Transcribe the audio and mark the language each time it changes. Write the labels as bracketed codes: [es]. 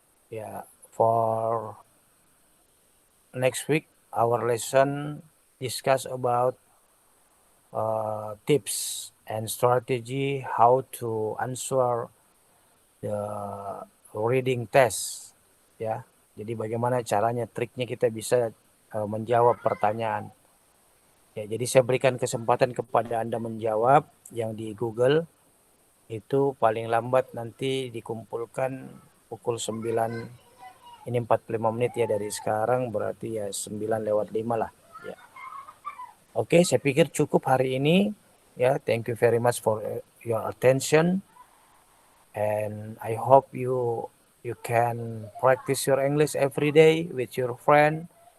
[en] Ya, for next week our lesson discuss about tips and strategy how to answer the reading test ya. [id] Jadi bagaimana caranya, triknya kita bisa menjawab pertanyaan. Ya, jadi saya berikan kesempatan kepada Anda menjawab yang di Google itu paling lambat nanti dikumpulkan pukul 9. Ini 45 menit ya dari sekarang, berarti ya 9:05 lah ya. Oke, saya pikir cukup hari ini ya. [en] Thank you very much for your attention and I hope you can practice your English every day with your friend.